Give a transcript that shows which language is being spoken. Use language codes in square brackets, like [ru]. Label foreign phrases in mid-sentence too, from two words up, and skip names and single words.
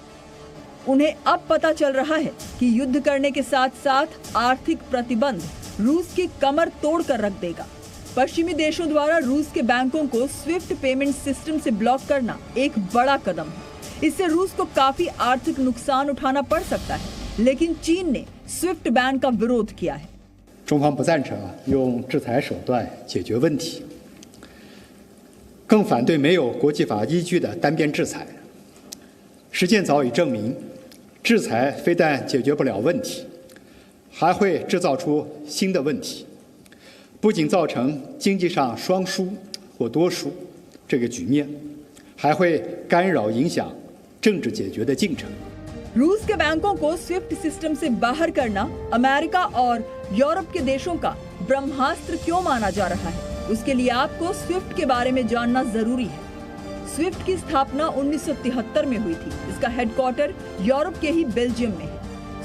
[hi] उन्हें अब पता चल रहा है कि युद्ध करने के साथ साथ आर्थिक प्रतिबंध रूस की कमर तोड़ कर रख देगा। पश्चिमी देशों द्वारा रूस के बैंकों को स्विफ्ट पेमेंट सिस्टम से ब्लॉक करना एक बड़ा कदम है। इससे रूस को काफी आर्थिक नुकसान उठाना पड़ सकता है, लेकिन चीन ने स्विफ्ट बैन का विरोध किया है। [zh] 中方不赞成用制裁手段解决问题，更反对没有国际法依据的单边制裁。实践早已证明，制裁非但解决不了问题，还会制造出新的问题，不仅造成经济上双输或多输这个局面，还会干扰影响政治解决的进程。 [hi] रूस के बैंकों को स्विफ्ट सिस्टम से बाहर करना अमेरिका और यूरोप के देशों का ब्रह्मास्त्र क्यों माना जा रहा है? उसके लिए आपको स्विफ्ट के बारे में जानना जरूरी है। स्विफ्ट की स्थापना 1973 में हुई थी। इसका हेडक्वार्टर यूरोप के ही बेल्जियम में है।